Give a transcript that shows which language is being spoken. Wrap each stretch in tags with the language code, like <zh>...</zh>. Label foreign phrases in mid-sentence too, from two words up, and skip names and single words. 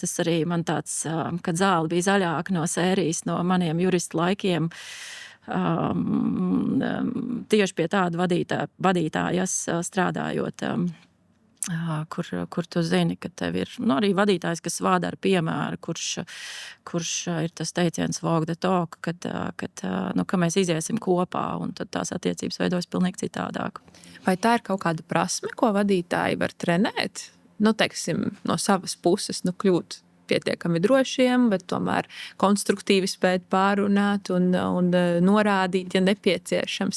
<lv>Tas arī man tāds, kad zāle bija zaļāka no sērijas, no maniem juristu laikiem. Tieši pie tāda vadītājas strādājot, kur tu zini, ka tev ir arī vadītājs, kas vada ar piemēru, kurš ir tas teiciens</lv> <en>walk the talk,</en> <lv>ka mēs iziesim kopā, un tad tās attiecības veidojas pilnīgi citādāk. Vai tā ir kaut kāda prasme, ko vadītāji var trenēt? Teiksim, no savas puses, kļūt pietiekami drošiem, bet tomēr konstruktīvi spēt pārunāt un norādīt, ja nepieciešams.</lv>